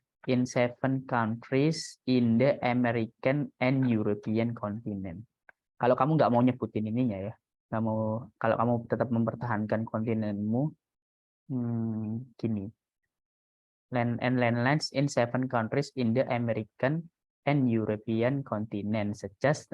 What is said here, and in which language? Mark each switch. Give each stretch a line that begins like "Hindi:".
English: In seven countries in the American and European continent.
Indonesian: Kalau kamu nggak mau nyebutin ininya ya, nggak mau, kalau kamu tetap mempertahankan kontinenmu, gini.
English: Landlines in seven countries in the American and European continent suggest.